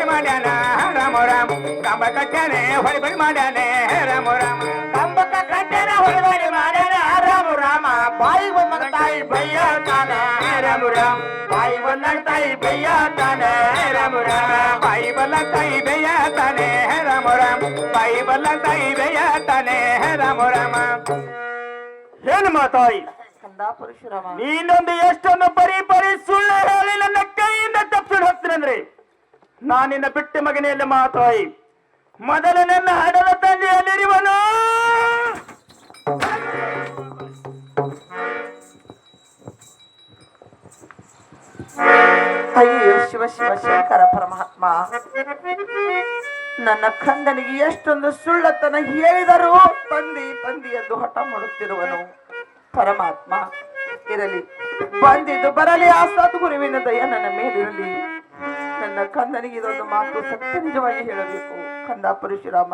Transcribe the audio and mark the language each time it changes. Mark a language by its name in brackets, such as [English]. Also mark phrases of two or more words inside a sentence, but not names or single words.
[Kannada] ಮಾಡ್ಯಾನ ರಾಮ ರಾಮ ಕಂಬ ಕಟ್ಟಾನೆ ಹೊಡ್ಬಡಿ ಮಾಡ್ಯಾನೆ ರಾಮ ರಾಮ ಕಂಬ ಕಟ್ಟಾನ ಹೊಡ್ಬಡಿ ಮಾಡ್ಯಾನ ರಾಮ ರಾಮ ಬಾಯಿ ಬಂದ ತಾಯಿ ಬಯ್ಯ ತಾನ ರಾಮ ರಾಮ ಬಾಯಿ ಬಂದ ತಾಯಿ ಬಯ್ಯ ತಾನ ರಾಮ ರಾಮ ಬಾಯಿ ಬಲ್ಲ ತಾಯಿ ಬಯ್ಯ ತಾನೆ ರಾಮ ರಾಮ ಬಾಯಿ ಬಲ್ಲ ತಾಯಿ ಬಯ್ಯ ತಾನೆ ರಾಮ ರಾಮ ಏನು ಮಾತಾಯಿ ಕಂದ ಪರಶುರಾಮ ನೀನೊಂದು ಎಷ್ಟೊಂದು ಪರಿ ಪರಿ ಸುಳ್ಳು ಹೇಳಿ ನನ್ನ ಕೈಯಿಂದ ತಪ್ಪಿಡ್ ಹೋಗ್ತೀನಂದ್ರೆ ನಾನಿನ್ನ ಬಿಟ್ಟ ಮಗನೆಯಲ್ಲಿ ಮಾತಾಯಿ ಮೊದಲು ನನ್ನ ಹಡದ ತಂದೆಯಲ್ಲಿರುವನು ಅಯ್ಯೋ ಶಿವ ಶಿವ ಶಂಕರ ಪರಮಾತ್ಮ ನನ್ನ ಕಂದನಿಗೆ ಎಷ್ಟೊಂದು ಸುಳ್ಳತನ ಹೇಳಿದರೂ ತಂದಿ ತಂದಿ ಎಂದು ಹಠ ಮಾಡುತ್ತಿರುವನು ಪರಮಾತ್ಮ ಇರಲಿ ಬಂದಿದ್ದು ಬರಲಿ ಆ ಸದ್ಗುರುವಿನ ದಯ ನನ್ನ ಮೇಲಿರಲಿ ನನ್ನ ಕಂದನಿಗೆ ಇದೊಂದು ಮಾತು ಸತ್ಯ ನಿಜವಾಗಿ ಹೇಳಬೇಕು ಕಂದ ಪರಶುರಾಮ